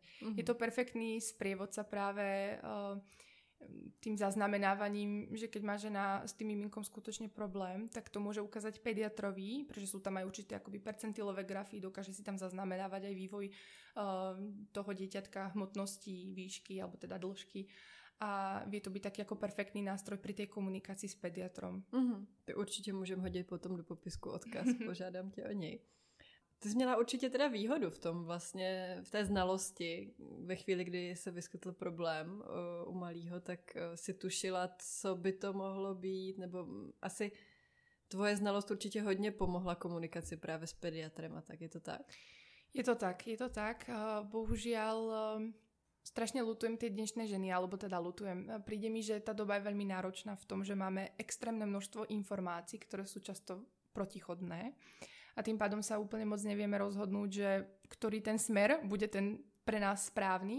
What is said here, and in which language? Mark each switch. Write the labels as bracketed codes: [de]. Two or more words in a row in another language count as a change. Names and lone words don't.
[sk] Je to perfektný sprievodca práve tým zaznamenávaním, že keď má žena s tým miminkom skutočne problém, tak to môže ukázať pediatrovi, pretože sú tam aj určité akoby percentilové grafy, dokáže si tam zaznamenávať aj vývoj toho dieťatka, hmotnosti, výšky alebo teda dĺžky. A vie to byť taký ako perfektný nástroj pri tej komunikácii s pediatrom. [cs] To určitě můžeme hodit potom do popisku odkaz, požádám tě o něj. Ty jsi měla určitě teda výhodu v tom vlastně, v té znalosti. Ve chvíli, kdy se vyskytl problém u malýho, tak si tušila, co by to mohlo být, nebo asi tvoje znalost určitě hodně pomohla komunikaci právě s pediatrem a tak, je to tak? [sk] Je to tak. Bohužiaľ... Strašne ľutujem tie dnešné ženy, alebo teda ľutujem. Príde mi, že tá doba je veľmi náročná v tom, že máme extrémne množstvo informácií, ktoré sú často protichodné a tým pádom sa úplne moc nevieme rozhodnúť, že ktorý ten smer bude ten pre nás správny.